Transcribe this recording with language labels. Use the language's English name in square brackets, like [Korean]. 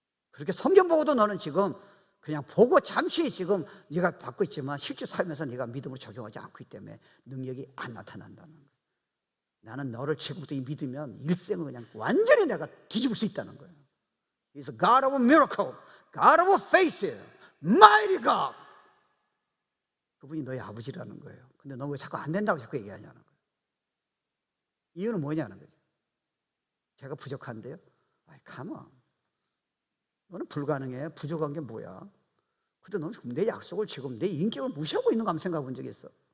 [Korean] 그렇게 성경 보고도 너는 지금 그냥 보고 잠시 지금 네가 받고 있지만 실제 삶에서 네가 믿음으로 적용하지 않고 있기 때문에 능력이 안 나타난다는 거예요. 나는 너를 지금부터 믿으면 일생을 그냥 완전히 내가 뒤집을 수 있다는 거예요. [English] He's a God of miracle, God of faith, mighty God. [Korean] 그분이 너의 아버지라는 거예요. 근데 너 왜 자꾸 안 된다고 자꾸 얘기하냐는 거예요. 이유는 뭐냐는 거죠. 제가 부족한데요? 아이, 가만. 너는 불가능해. 부족한 게 뭐야? 근데 너는 내 약속을 지금 내 인격을 무시하고 있는 거 한번 생각해 본 적이 있어?